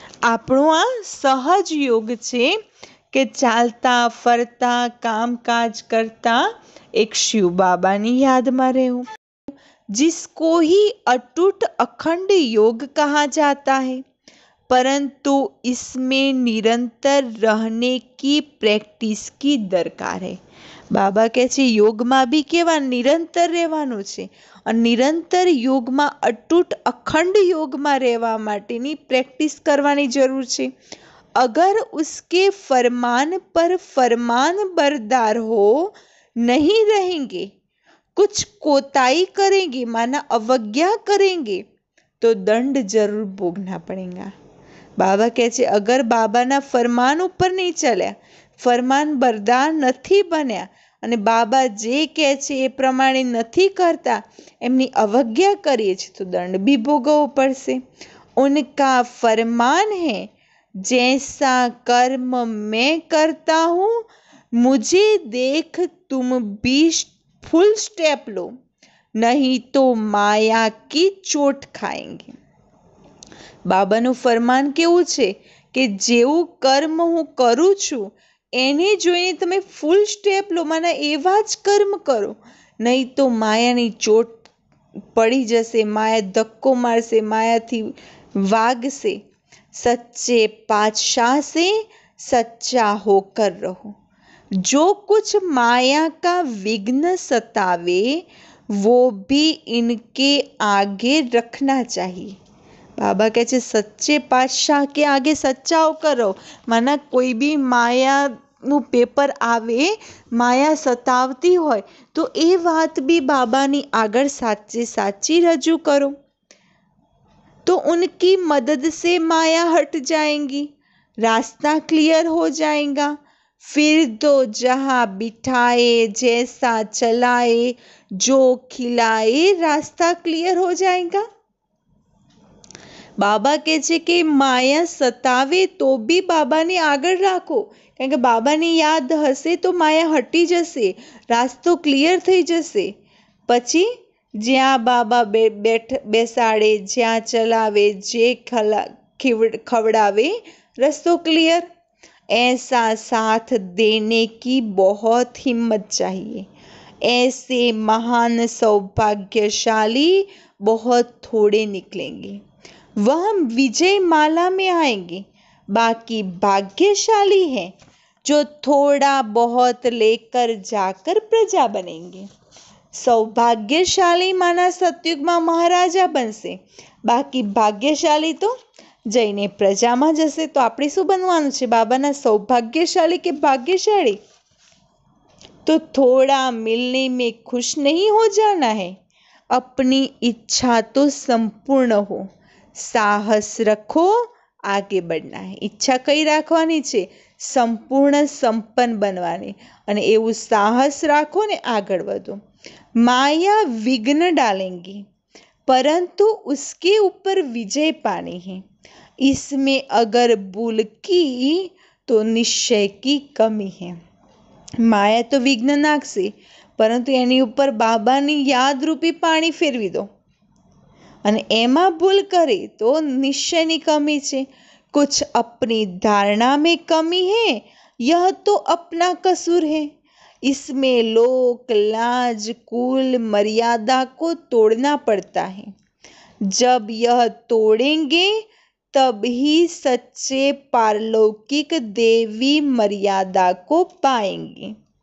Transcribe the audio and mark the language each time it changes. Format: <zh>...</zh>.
<gu>આપણો આ સહજ યોગ છે કે ચાલતા ફરતા કામકાજ કરતા એક શિવ બાબાની યાદમાં રહેવું,</gu> <hi>जिसको ही अटूट अखंड योग कहा जाता है, परंतु इसमें निरंतर रहने की प्रैक्टिस की दरकार है।</hi> <gu>બાબા કહે છે યોગમાં બી કેવા નિરંતર રહેવાનું છે અને નિરંતર યોગમાં અટૂટ અખંડ યોગમાં રહેવા માટેની પ્રેક્ટિસ કરવાની જરૂર છે।</gu> <hi>अगर उसके फरमान पर फरमान बरदार हो नहीं रहेंगे, कुछ कोताही करेंगे माना अवज्ञा करेंगे तो दंड जरूर भोगना पड़ेगा।</hi> <gu>बाबा कहे छे अगर बाबाना फरमान ऊपर नहीं चल्या, फरमान बरदार नहीं बन्या અને બાબા જે કહે છે એ પ્રમાણે નથી કરતા, એમની અવજ્ઞા કરીએ છીએ તો દંડ બી ભોગવવો પડશે।</gu> <hi>उनका फरमान है जैसा कर्म मैं करता हूँ मुझे देख तुम भी फुल स्टेप लो, नहीं तो माया की चोट खाएंगे।</hi> <gu>બાબાનું ફરમાન કેવું છે કે જેવું કર્મ હું કરું છું એને જોઈને તમે ફૂલ સ્ટેપ લો, માના એવા જ કર્મ કરો, નહીં તો માયાની ચોટ પડી જશે, માયા ધક્કો મારશે, માયાથી વાગશે।</gu> <hi>सच्चे पातशाह से सच्चा होकर रहो। जो कुछ माया का विघ्न सतावे वो भी इनके आगे रखना चाहिए। बाबा कहते हैं सच्चे पातशाह के आगे सच्चा होकर रहो, माना कोई भी मायाનું</hi> <gu>પેપર આવે, માયા સતાવતી હોય તો એ વાત બી બાબાની આગળ સાચી રજૂ કરો</gu> <hi>तो उनकी मदद से माया हट जाएंगी, रास्ता क्लियर हो जाएगा। फिर तो जहाँ बिठाए जैसा चलाए जो खिलाए रास्ता क्लियर हो जाएगा।</hi> <gu>બાબા કહે છે કે માયા સતાવે તો બી બાબાને આગળ રાખો, કારણ કે બાબાની યાદ હશે તો માયા હટી જશે, રાસ્તો ક્લિયર થઈ જશે। પછી જ્યાં બાબા બેસાડે, જ્યાં ચલાવે, જે ખવડાવે રસ્તો ક્લિયર।</gu> <hi>ऐसा साथ देने की बहुत हिम्मत चाहिए। ऐसे महान सौभाग्यशाली बहुत थोड़े निकलेंगे। वह विजय माला में आएंगे। बाकी भाग्यशाली है जो थोड़ा बहुत लेकर जाकर प्रजा बनेंगे। सौभाग्यशाली माना</hi> <gu>सतयुगમાં મહારાજા બનશે, બાકી ભાગ્યશાલી તો જઈને પ્રજામાં જશે। તો આપણે શું બનવાનું છે? બાબાના સૌભાગ્યશાली કે ભાग्यशाली?</gu> <hi>तो थोड़ा मिलने में खुश नहीं हो जाना है, अपनी इच्छा तो संपूर्ण हो, साहस रखो, आगे बढ़ना है।</hi> <gu>ઈચ્છા કઈ રાખવાની છે? સંપૂર્ણ સંપન્ન બનવાની, અને એવું સાહસ રાખો ને આગળ વધો।</gu> <hi>माया विघ्न डालेंगी परंतु उसके ऊपर विजय पानी है, इसमें अगर भूल की तो निश्चय की कमी है।</hi> <gu>माया तो विघ्न नाखશે, પરંતુ એની ઉપર બાબાની યાદરૂપી પાણી ફેરવી દો, અને એમાં ભૂલ કરી તો નિશ્ચયની કમી છે।</gu> <hi>कुछ अपनी धारणा में कमी है, यह तो अपना कसूर है, इसमें लोक लाज कुल मर्यादा को तोड़ना पड़ता है। जब यह तोड़ेंगे तब ही सच्चे पारलौकिक देवी मर्यादा को पाएंगे।</hi>